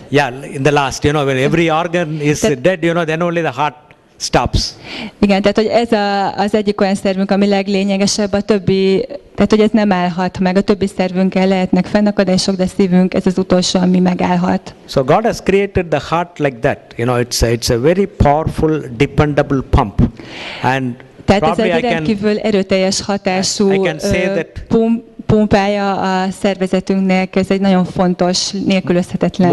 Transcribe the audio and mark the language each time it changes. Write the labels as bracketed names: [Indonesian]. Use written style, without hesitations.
[English] Yeah, in the last, when every organ is dead, then only the heart stops. [Hungarian] Igen, tehát hogy ez az egyik olyan szervünk, ami leglényegesebb, a többi, tehát hogy ez nem állhat meg, a többi szervünkkel lehetnek fennakadások, de szívünk, ez az utolsó, ami megállhat. [English] So God has created the heart like that. It's a very powerful, dependable pump. And [Hungarian] tehát ez egy rendkívül erőteljes hatású pumpája a szervezetünknek, ez egy nagyon fontos, nélkülözhetetlen.